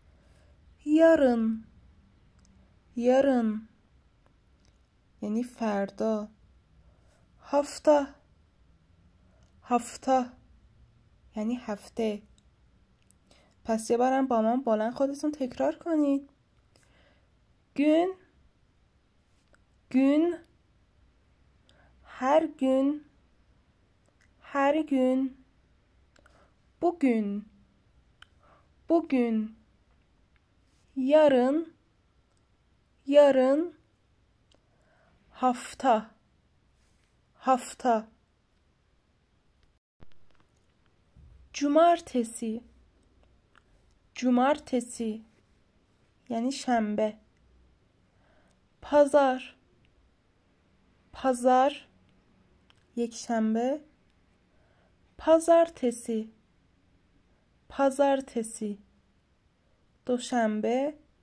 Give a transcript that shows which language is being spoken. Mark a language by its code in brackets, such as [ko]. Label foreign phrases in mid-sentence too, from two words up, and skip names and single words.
[fa] yarın یعنی فردا. هفته یعنی هفته. پس یه بارم با من بلند خودتون تکرار کنید. [tr] gün her gün bugün yarın hafta cumartesi [fa] یعنی شنبه. pazar یک شنبه. pazartesi دوشنبه.